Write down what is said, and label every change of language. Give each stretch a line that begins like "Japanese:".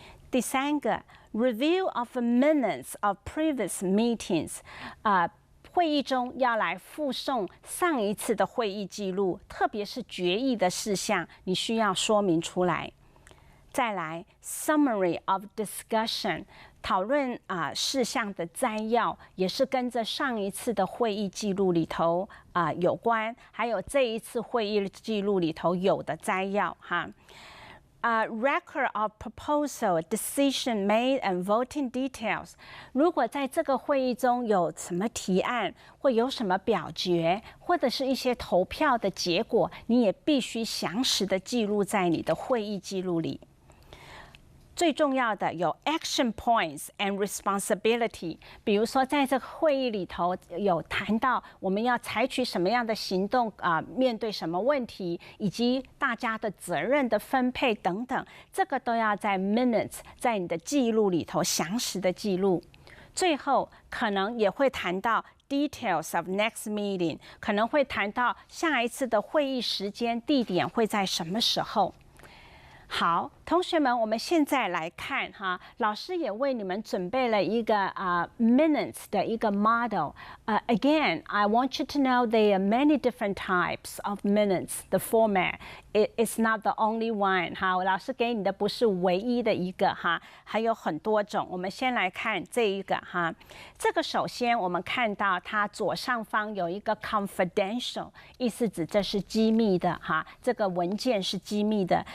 Chinese: 第3个 review of minutes of previous meetings，会议中要来附送上一次的会议记录，特别是决议的事项，你需要说明出来。再来 summary of discussion，讨论事项的摘要，也是跟着上一次的会议记录里头有关，还有这一次会议记录里头有的摘要哈。
English: Record of proposal, decision made and voting details。
Chinese: 如果在这个会议中有什么提案，或有什么表决，或者是一些投票的结果，你也必须详实的记录在你的会议记录里。最重要的有 action points and responsibility。比如说，在这个会议里头有谈到我们要采取什么样的行动面对什么问题，以及大家的责任的分配等等，这个都要在 minutes， 在你的记录里头详实的记录。最后可能也会谈到 details of next meeting，可能会谈到下一次的会议时间、地点会在什么时候。好，同学们，我们现在来看哈，老师也为你们准备了一个minutes 的一个 model。
English: Again, I want you to know there are many different types of minutes.
Chinese: The format it's not the only one 哈，老师给你的不是唯一的一个哈，还有很多种。我们先来看这一个哈，这个首先我们看到它左上方有一个 confidential， 意思指这是机密的哈，这个文件是机密的。